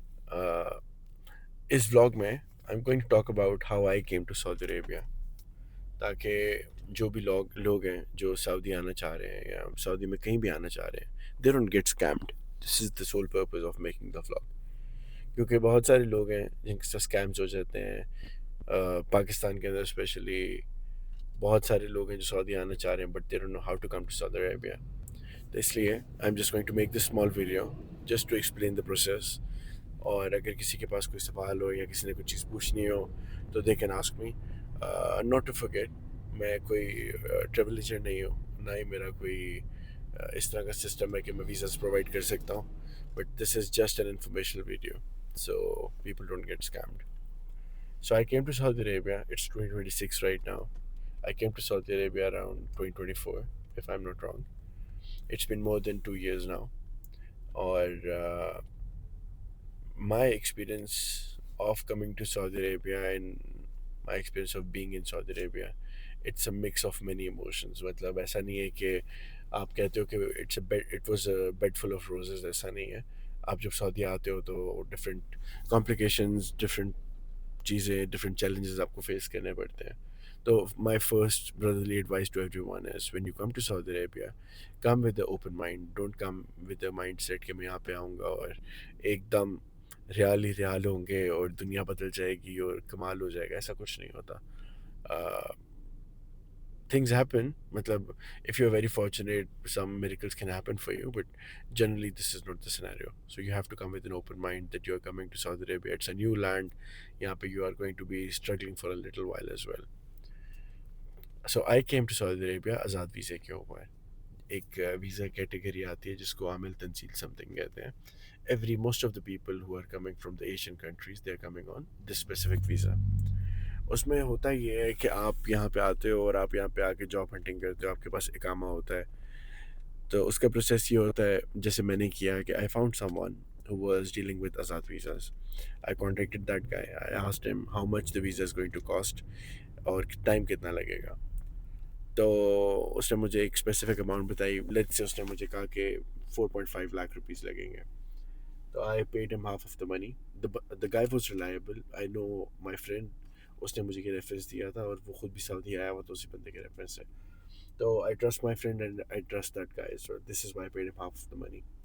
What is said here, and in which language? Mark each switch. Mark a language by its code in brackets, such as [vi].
[hi] Uh, इस vlog में [en] I'm going to talk about how I came to Saudi Arabia [hi] ताकि जो भी लोग हैं जो सऊदी आना चाह रहे हैं या सऊदी में कहीं भी आना चाह रहे हैं [en] they don't get scammed. This is the sole purpose of making the vlog. [hi] क्योंकि बहुत सारे लोग हैं जिनके साथ scams हो जाते हैं पाकिस्तान के अंदर स्पेशली बहुत सारे लोग हैं जो सऊदी आना चाह रहे हैं [en] but they don't know how to come to Saudi Arabia. [hi] तो इसलिए [en] I'm just going to make this small video just to explain the process. [hi] और अगर किसी के पास कोई सवाल हो या किसी ने कुछ चीज़ पूछनी हो तो [en] they can ask me not to forget [hi] मैं कोई ट्रेवल एजेंट नहीं हूँ ना ही मेरा कोई इस तरह का सिस्टम है कि मैं वीज़ास प्रोवाइड कर सकता हूँ [en] But this is just an informational video so people don't get scammed so I came to Saudi Arabia it's 2026 right now I came to Saudi Arabia around 2024 if I'm not wrong. It's been more than 2 years now. और my experience of coming to Saudi Arabia and my experience of being in Saudi Arabia, it's a mix of many emotions. [hi] मतलब ऐसा नहीं है कि आप कहते हो कि [en] it was a bed full of roses. [hi] ऐसा नहीं है. आप जब सऊदी आते हो तो different complications, different चीज़ें, different challenges आपको face करने पड़ते हैं. [en] तो my first brotherly advice to everyone is when you come to Saudi Arabia, come with the open mind. Don't come with the mindset [hi] कि मैं यहाँ पे आऊँगा और एकदम रियाल ही रियाल होंगे और दुनिया बदल जाएगी और कमाल हो जाएगा ऐसा कुछ नहीं होता [en] things happen मतलब if you're very fortunate some miracles can happen for you but generally this is not the scenario so you have to come with an open mind that you're coming to Saudi Arabia it's a new land यहाँ पे you are going to be struggling for a little while as well so I came to Saudi Arabia [hi] आज़ाद वीज़े के ऊपर एक visa category आती है जिसको आमिल तंसील something कहते हैं [en] every most of the people who are coming from the Asian countries they are coming on this specific visa [hi] उसमें होता ये है कि आप यहाँ पे आते हो और आप यहाँ पे आके जॉब हंटिंग करते हो आपके पास इकामा होता है तो उसका प्रोसेस ये होता है जैसे मैंने किया कि [en] I found someone who was dealing with Azad visas. I contacted that guy. I asked him how much the visa is going to cost [hi] और टाइम कितना लगेगा तो उसने मुझे एक स्पेसिफिक अमाउंट बताई लेट्स से उसने मुझे कहा कि 4.5 लाख रुपीस लगेंगे तो [en] I paid him half of the money the guy was reliable I know my friend [hi] उसने मुझे ये रेफरेंस दिया था और वो खुद भी सऊदी आया हुआ तो उसी बंदे के रेफरेंस है तो [en] I trust my friend and I trust that guy so this is why I paid him half of the money